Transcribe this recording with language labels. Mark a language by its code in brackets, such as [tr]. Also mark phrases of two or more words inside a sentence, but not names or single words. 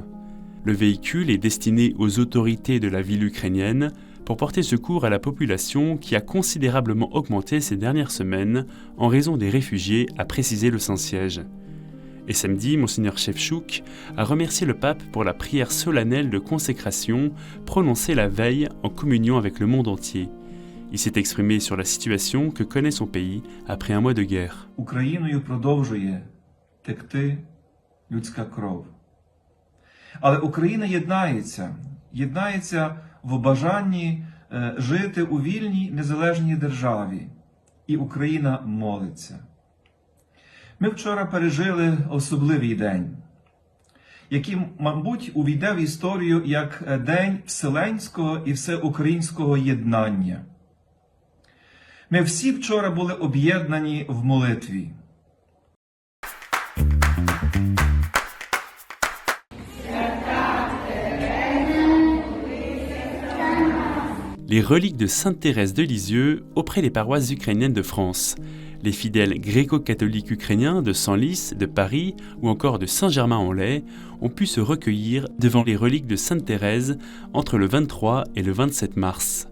[fr] Le véhicule est destiné aux autorités de la ville ukrainienne pour porter secours à la population qui a considérablement augmenté ces dernières semaines en raison des réfugiés, a précisé le Saint-Siège. Et samedi, Monseigneur Shevchuk a remercié le pape pour la prière solennelle de consécration prononcée la veille en communion avec le monde entier. Il s'est exprimé sur la situation que connaît son pays après un mois de guerre. [uk] Україною продовжує текти людська кров. Але Україна єднається в бажанні жити у вільній, незалежній державі. І Україна молиться. Ми вчора пережили особливий день, який, мабуть, увійде в історію як День вселенського і всеукраїнського єднання. Ми всі вчора були об'єднані в молитві. [fr] Les reliques de Sainte Thérèse de Lisieux auprès des paroisses ukrainiennes de France. Les fidèles gréco-catholiques ukrainiens de Senlis, de Paris ou encore de Saint-Germain-en-Laye ont pu se recueillir devant les reliques de Sainte Thérèse entre le 23 et le 27 mars.